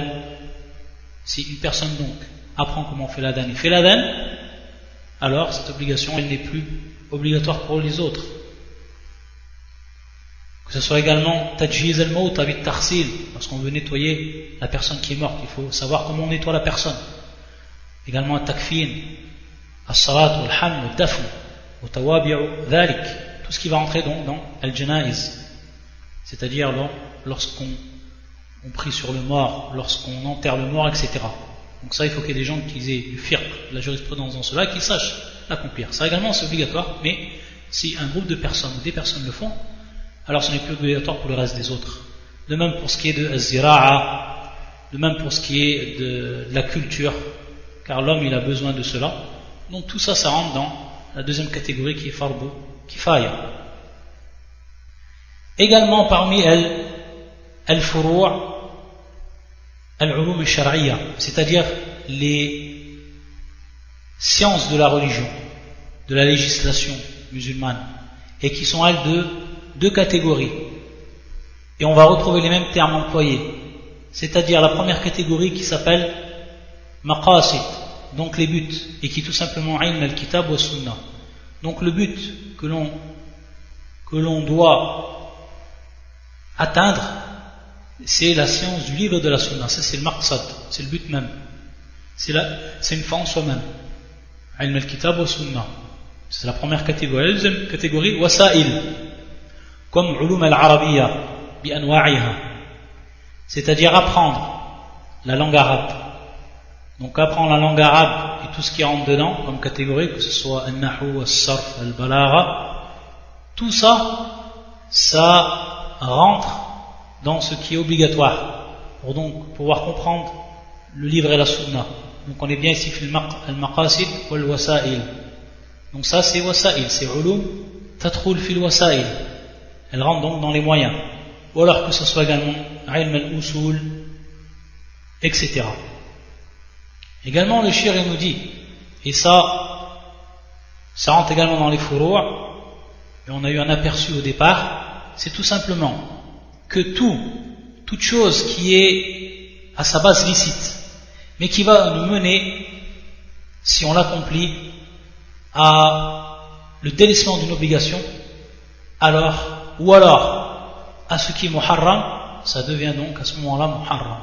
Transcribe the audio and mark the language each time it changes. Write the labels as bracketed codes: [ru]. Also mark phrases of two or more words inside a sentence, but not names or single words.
[fr] Si une personne donc apprend comment on fait l'adhan et fait l'adhan, alors cette obligation, elle n'est plus obligatoire pour les autres. Que ce soit également [ar] تجهيز الموت [fr] avec tarsil, lorsqu'on veut nettoyer la personne qui est morte, il faut savoir comment on nettoie la personne. [ar] Également التكفين الصلاة الحمل الدفن التوابع ذلك, [fr] tout ce qui va entrer donc dans al-janaiz, c'est-à-dire lorsqu'on prie sur le mort, lorsqu'on enterre le mort, etc. Donc ça, il faut qu'il y ait des gens qui aient du fiqh, de la jurisprudence dans cela, qui sachent l'accomplir. Ça également, c'est obligatoire, mais si un groupe de personnes ou des personnes le font, alors ce n'est plus obligatoire pour le reste des autres. De même pour ce qui est de az-zira'a, de même pour ce qui est de la culture, car l'homme il a besoin de cela. Donc tout ça, ça rentre dans la deuxième catégorie qui est [ar] فرض كفاية. [fr] Également parmi elles, [ar] الفروع العلوم الشرعية, [fr] c'est-à-dire les sciences de la religion, de la législation musulmane, et qui sont elles de deux catégories. Et on va retrouver les mêmes termes employés. C'est-à-dire la première catégorie qui s'appelle maqasid, donc les buts, et qui est tout simplement [ar] علم الكتاب والسنة. [fr] Donc le but que l'on doit atteindre, c'est la science du livre de la sunna. Ça, c'est le maqsad, c'est le but même. C'est une fin en soi-même. [ar] علم الكتاب والسنة. [fr] C'est la première catégorie. La deuxième catégorie, wasa'il, comme [ar] علوم العربية بأنواعها, [fr] c'est-à-dire apprendre la langue arabe. Donc apprendre la langue arabe et tout ce qui rentre dedans comme catégorie, que ce soit [ar] النحو الصرف البلاغة, [fr] tout ça, ça rentre dans ce qui est obligatoire pour donc pouvoir comprendre le livre et la sunna. Donc on est bien ici [ar] في المقاصد والوسائل. [fr] Donc ça c'est wasa'il, c'est [ar] علوم تدخل في الوسائل. [fr] Elle rentre donc dans les moyens. Ou alors que ce soit également [ar] علم الأصول, [fr] etc. Également le shir nous dit, et ça rentre également dans les furu', et on a eu un aperçu au départ, c'est tout simplement que toute chose qui est à sa base licite, mais qui va nous mener, si on l'accomplit, à le délaissement d'une obligation, ou alors à ce qui est muharram, ça devient donc à ce moment-là muharram.